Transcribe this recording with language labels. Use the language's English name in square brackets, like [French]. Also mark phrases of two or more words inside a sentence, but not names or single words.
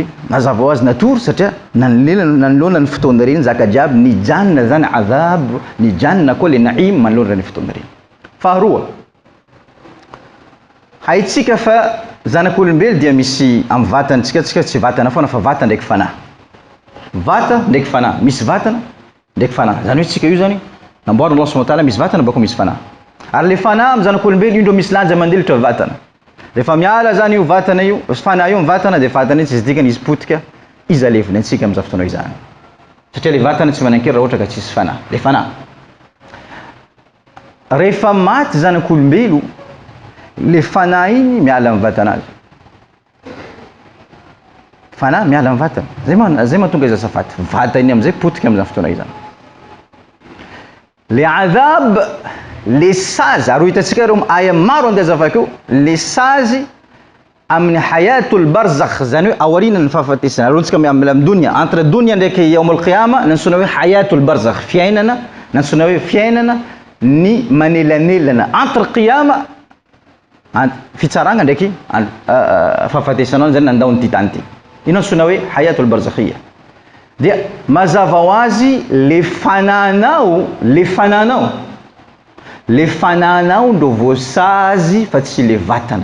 [Malagasy] Mazava ho azy natory satria nanoloana ny fotoana reny zaka jiaby, nijanona zany adhab, nijanona koa le naim manoloana ny fotoana reny. Faharoa, haitsika fa zanak'olombelo dia misy amin'ny vatantsika, tsika tsy vatana foana fa vata ndraiky fanahy. Vata ndraiky fanahy, misy vatana ndraiky fanahy. Zany hoe tsika io zany namboarina [Arabic] الله سبحانه وتعالى [Malagasy] misy vatana bako misy fanahy. Ary le fanahy amin'ny zanak'olombelo io ndro misy lanja mandelitra vatana. Rehefa miala zany io vatana io, fanahy io vatana dia vatana io tsy dikany izy potika izy alevina antsika amin'izany fotoana izany. Satria le vatana tsy manan-kery raha ohatra ka tsisy fanahy. Le fanahy rehefa maty zanak'olombelo, le fanahy iny miala amin'ny vatana azy. Fanahy miala amin'ny vatana. Zay mahatonga izy asafaty. Vata iny amizay potika amin'izany fotoana izany. Le adhab, le sazy, ary hitantsika reo aya maro andeha azavakeo, le sazy amin'ny [Arabic] حياة البرزخ, [Malagasy] zany hoe aorianany fahafatesana. Arontsika amin'ny dunia, entre dunia ndraiky [Arabic] يوم القيامة, [Malagasy] nansona hoe [Arabic] حياة البرزخ, [Malagasy] fiainana, nansona hoe fiainana ny manelanelana entre qiyama, fitsaragna ndraiky fahafatesana zany nandao ty tany ty. Ino ansona hoe [Arabic] حياة البرزخ. [Malagasy] Dia mazava ho azy le fanahinao ndo voasazy fa tsy le vatana.